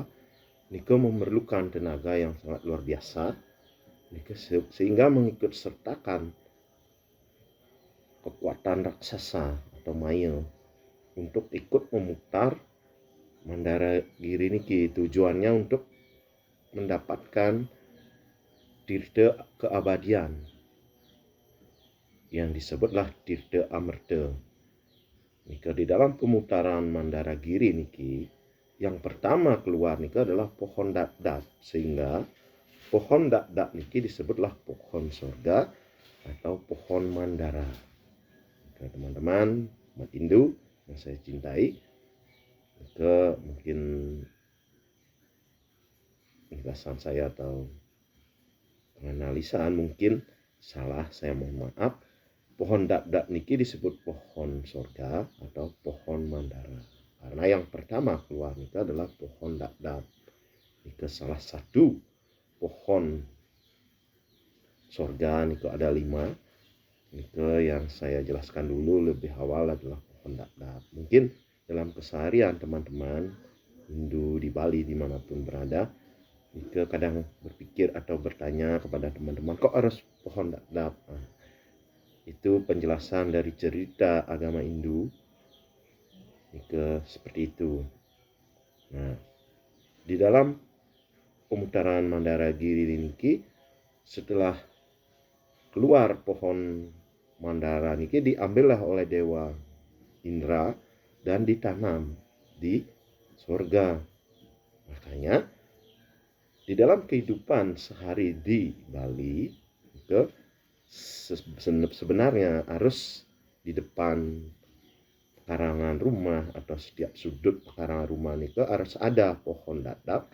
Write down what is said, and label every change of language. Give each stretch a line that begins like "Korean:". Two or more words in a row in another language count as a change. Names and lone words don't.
Indonesian: Nika memerlukan tenaga yang sangat luar biasa, sehingga mengikut sertakan kekuatan raksasa atau maya untuk ikut memutar Mandaragiri niki. Tujuannya untuk mendapatkan tirta keabadian yang disebutlah tirta amerta. Nika di dalam pemutaran Mandaragiri niki, yang pertama keluar nika adalah pohon dadap, sehingga pohon dadap niki disebutlah pohon sorga atau pohon mandara. Maka teman-teman umat Hindu yang saya cintai, maka mungkin penjelasan saya atau penganalisaan mungkin salah, saya mohon maaf. Pohon dadap niki disebut pohon sorga atau pohon mandara karena yang pertama keluar niki adalah pohon dadap. Niki salah satu pohon sorga niki ada 5. Niki yang saya jelaskan dulu lebih awal adalah pohon dadap. Mungkin dalam keseharian teman-teman Hindu di Bali dimanapun berada, niki kadang berpikir atau bertanya kepada teman-teman, kok harus pohon dadap? Nah, itu penjelasan dari cerita agama Hindu niki seperti itu. Nah, di dalam pemutaran Mandaragiri niki, setelah keluar pohon mandara niki diambillah oleh dewa Indra dan ditanam di surga. Makanya di dalam kehidupan sehari di Bali, sebenarnya harus di depan pekarangan rumah atau setiap sudut pekarangan rumah itu harus ada pohon dadap.